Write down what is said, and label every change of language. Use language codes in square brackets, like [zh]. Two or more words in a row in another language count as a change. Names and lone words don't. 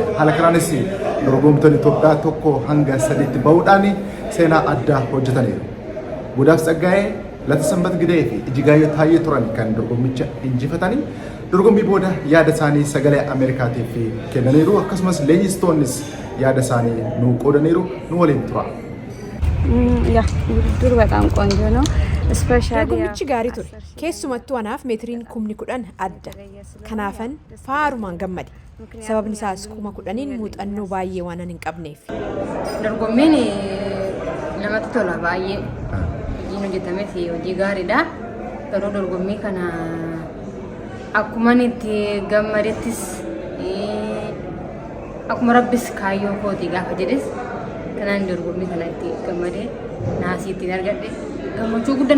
[om] Haala kanaanis dorgomtoonni Itoophiyaa tokko hanga 3tti bahuudhaan seenaa addaa hojjetaniiru. Budaaf Tsaggaayee, Lata Sanbat Gidee fi Ijigaayyoo Taayyee turan kan dorgommicha injifatanii dorgommii booda yaada isaanii sagalee Ameerikaatiif kennaniiru. Akkasumas leenjistoonnis yaada isaanii nuu qoodaniiru. Nu waliin tura. [am] ያ ውድድሩ በጣም ቆንጆ ነው። ስፔሻሊ [om] dorgommichi gaarii ture. Keessumattuu anaaf meetiriin 10,000 adda. Kanaafan faarumaan gammade. Sababni isaas 10,000 muuxannoo baay'ee waan hin qabneef. dorgommiin namatti tola baay'ee. Hojiin hojjetames hojii gaariidha. Garuu dorgommii kana akkuma itti gammadettis akkuma rabbis kaayyoo kootii gaafa jedhes kanaan dorgommii kana itti gammadee naasii ittiin argadhe gammachuu guddaan